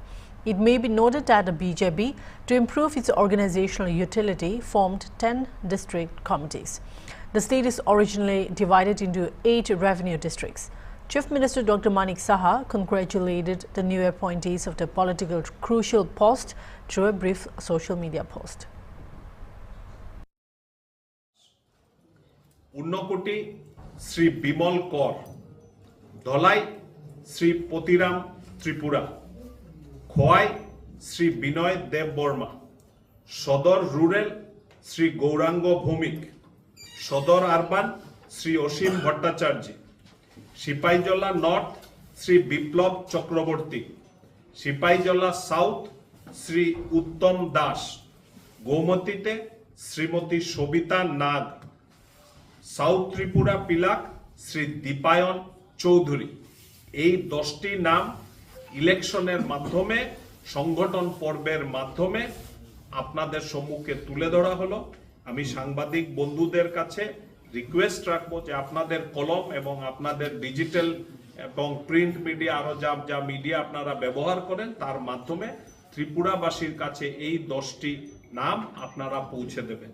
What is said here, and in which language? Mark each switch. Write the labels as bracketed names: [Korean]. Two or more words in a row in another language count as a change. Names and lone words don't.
[English] It may be noted that the BJP, to improve its organizational utility, formed 10 district committees. The state is originally divided into 8 revenue districts. Chief Minister Dr. Manik Saha congratulated the new appointees of the political crucial post through a brief social media post. Unnakoti Sri Bimal Kaur, Dhalai Sri Patiram Tripura, Khowai Sri Binoy Deb Burma, Sadar Rural Sri Gaurango Bhaumik, Sadar Urban Sri Oshim Bhattacharjee, Sipaijala North Sri Biplab Chakraborty, Sipaijala South Sri Uttam Das, Gomatite Srimati Shobita Nag, South Tripura Pilak Sri Dipayan Chowdhury. [Bangla] এই 10টি নাম ইলেকশনের মাধ্যমে সংগঠন পর্বের মাধ্যমে আপনাদের সম্মুখে তুলে ধরা হলো। আমি সাংবাদিক বন্ধুদের কাছে রিকোয়েস্ট রাখবো যে আপনাদের কলম এবং আপনাদের ডিজিটাল এবং [English] print media [Bangla] আরো যা মিডিয়া আপনারা ব্যবহার করেন তার মাধ্যমে ত্রিপুরাবাসীর কাছে এই 10টি নাম আপনারা পৌঁছে দেবেন।